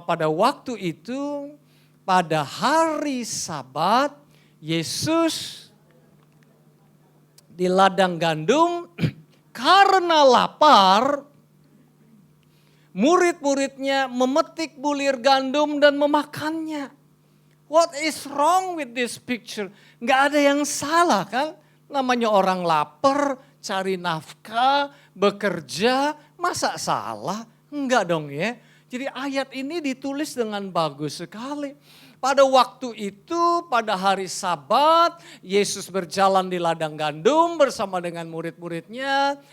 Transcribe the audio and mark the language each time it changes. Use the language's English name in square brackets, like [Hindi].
[Indonesian] Pada waktu itu, pada hari Sabat, Yesus di ladang gandum karena lapar, murid-muridnya memetik bulir gandum dan memakannya. [English] What is wrong with this picture? [Indonesian] Nggak ada yang salah kan? Namanya orang lapar, cari nafkah, bekerja, masa salah? Enggak dong ya. Jadi ayat ini ditulis dengan bagus sekali. Pada waktu itu, pada hari Sabat, Yesus berjalan di ladang gandum bersama dengan murid-muridnya.